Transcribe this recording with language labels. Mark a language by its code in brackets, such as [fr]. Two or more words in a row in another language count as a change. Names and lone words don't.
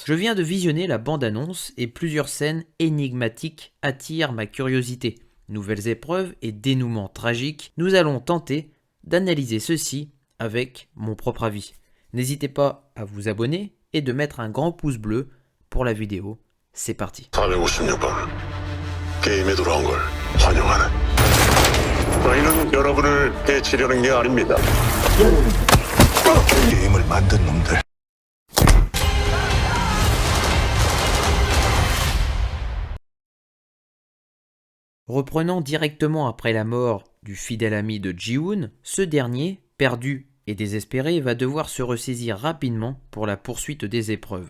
[fr] Je viens de visionner la bande-annonce et plusieurs scènes énigmatiques attirent ma curiosité. Nouvelles épreuves et dénouements tragiques, nous allons tenter d'analyser ceci avec mon propre avis. N'hésitez pas à vous abonner et de mettre un grand pouce bleu pour la vidéo. C'est parti. [ko] 456번 게임에 돌아온 걸 환영하네. 저희는 여러분을 해치려는 게 아닙니다. 게임을 만든 놈들. [fr] Reprenant directement après la mort du fidèle ami de Ji-hoon, ce dernier, perdu et désespéré, va devoir se ressaisir rapidement pour la poursuite des épreuves.